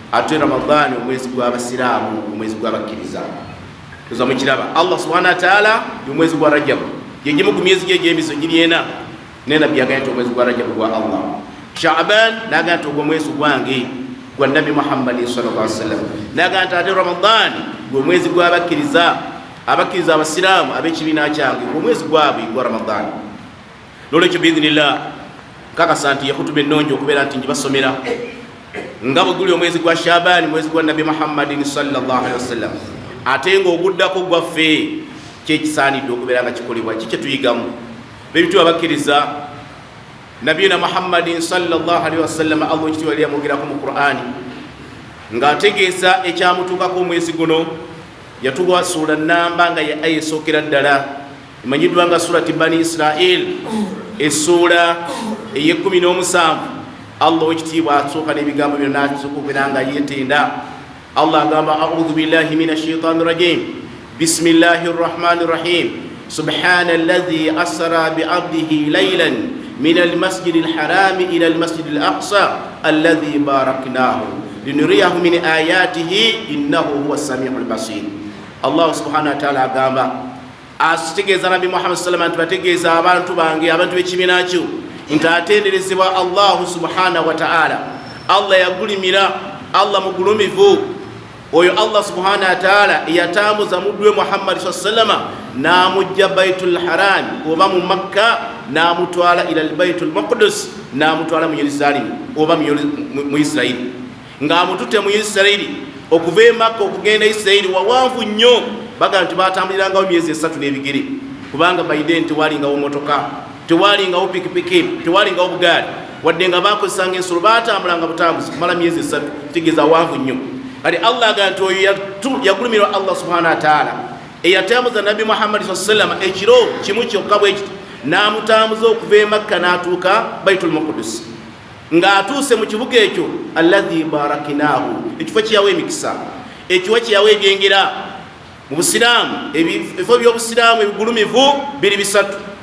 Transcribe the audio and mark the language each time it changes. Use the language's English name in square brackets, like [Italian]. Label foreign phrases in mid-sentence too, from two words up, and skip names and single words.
[Ganda] ate Ramadhan omwezi gw'abasiraamu omwezi gw'abakkiriza. Tuza mukiraba [Arabic] الله سبحانه وتعالى [Ganda] omwezi gwa Rajab yegimu ku myezi gy'emizo giri ena ne nabbi yagamba omwezi gwa Rajab gwa Allah. Sha'ban nagamba omwezi gwange gwa Nabi Muhammad [Arabic] صلى الله عليه وسلم. [Ganda] Nagamba ate Ramadhan omwezi gw'abakkiriza abakkiriza abasiraamu ab'ekibiina kyange omwezi gwabwe gwa Ramadhan. Nolwekyo biidhinillah kakasa nti yakutuba ennungi okubeera nti njibasomera nga bwe guli omwezi gwa Sha'ban mwezi gwa Nabi Muhammad [Arabic] صلى الله عليه وسلم. [Ganda] Ate nga oguddako gwaffe kyekisaanidde okubeera nga kikolebwa kiki kyetuyigamu bebitu abakkiriza Nabiyina Muhammad [Arabic] صلى الله عليه وسلم. [Ganda] Allah ekitiibwa yali yamwogerako mu Qur'ani nga ategeeza ekyamutuukako omwezi guno. Yatuwa sura namba nga ya aya esookera ddala emanyiddwa nga surati Bani Israel essura ey'17. Allah ekitiibwa asooka n'ebigambo byonna okubeera nga yeetenda. [Arabic] Allah agamba أعوذ بالله من الشيطان الرجيم بسم الله الرحمن الرحيم سبحان الذي أسرى بعبده ليلا من المسجد الحرام إلى المسجد الأقصى الذي باركناه لنريه من آياته إنه هو السميع البصير. [Ganda] Allah subhanahu wa ta'ala agamba asitegeeza Nabi Muhammad [Arabic] صلى الله عليه وسلم [Ganda] bategeeza abantu bange abantu b'ekibiina kyo nti atenderezebwa [Arabic] الله سبحانه وتعالى. [Ganda] Allah yagulimira Allah mugulumivu oyo [Arabic] الله سبحانه وتعالى [Ganda] yatambuza mudwe Muhammad [Arabic] صلى الله عليه وسلم [Ganda] namujja Baitul Haram oba mu Makka namutwala ila al-Baitul Maqdis namutwala mu Yerusalemu oba mu Israeli nga amutute mu Israeli okuva e Makka okugenda Israeli wawanvu nnyo baga nti batambuliranga myezi 3 n'ebigere kubanga baide tewalingawo motoka tewalingawo pikipiki tewalingawo bugaali wadde nga bakozesanga ensolo batambulanga butambuzi kumala myezi 3 tegeeza wawanvu nnyo. Kati Allah aganti oyo yagulumirwa [Arabic] الله سبحانه وتعالى [Ganda] eyatambuza Nabi Muhammad [Arabic] صلى الله عليه وسلم [Ganda] ekiro kimu kyokka bwe kiti namutambuza okuva e Makka n'atuuka Baitul Maqdis nga atuuse mu kibuga ekyo [Arabic] الذي باركناه [Ganda] ekifo kyawe emikisa ekiwa kyawe ebyengera mu Busiraamu ebifo by'Obusiraamu ebigulumivu biri bisatu.